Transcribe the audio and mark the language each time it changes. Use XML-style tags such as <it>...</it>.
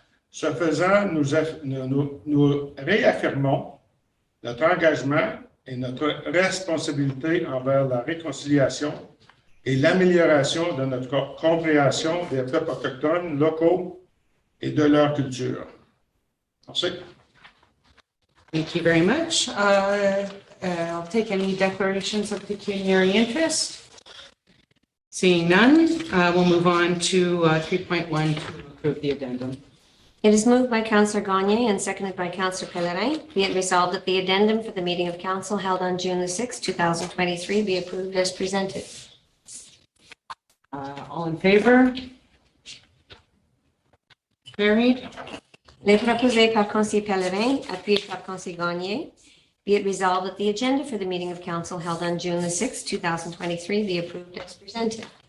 <fr>Ce faisant, nous réaffirmons notre engagement et notre responsabilité envers la réconciliation et l'amélioration de notre compréhension des peuples autochtones locaux et de leur culture. Merci.</fr> <en>Thank you very much. I'll take any declarations of pecuniary interest. Seeing none, we'll move on to 3.1 to approve the addendum. It is moved by Councillor Gagné and seconded by Councillor Pellerin. Be it resolved that the addendum for the meeting of council held on June 6, 2023 be approved as presented. All in favor? Carried.</en> <fr>Les proposé par Conseiller Pellerin, appuyé par Conseiller Gagné.</fr> <en>Be it resolved that the agenda for the meeting of council held on June 6, 2023 be approved as presented.</en>